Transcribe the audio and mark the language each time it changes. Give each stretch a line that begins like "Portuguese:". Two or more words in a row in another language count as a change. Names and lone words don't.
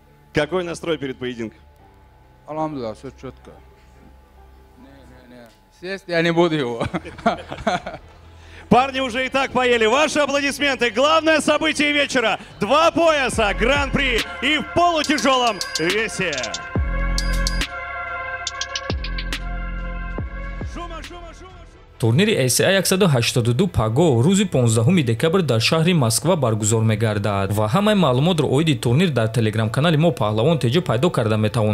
Russian: Какой настрой перед поединком? Алхамдулилlah, все четко. Съесть я не буду его. Парни уже и так поели. Ваши аплодисменты. Главное событие вечера. 2 пояса, гран-при и в полутяжелом весе.
Tajik: турнири ACI 182 паго рӯзи 15 декабр дар шаҳри Москва баргузор мегардад ва ҳамаи маълумотро оиди турнир дар телеграм-канали мо Паҳлавон теҷа пайдо карда метавонед.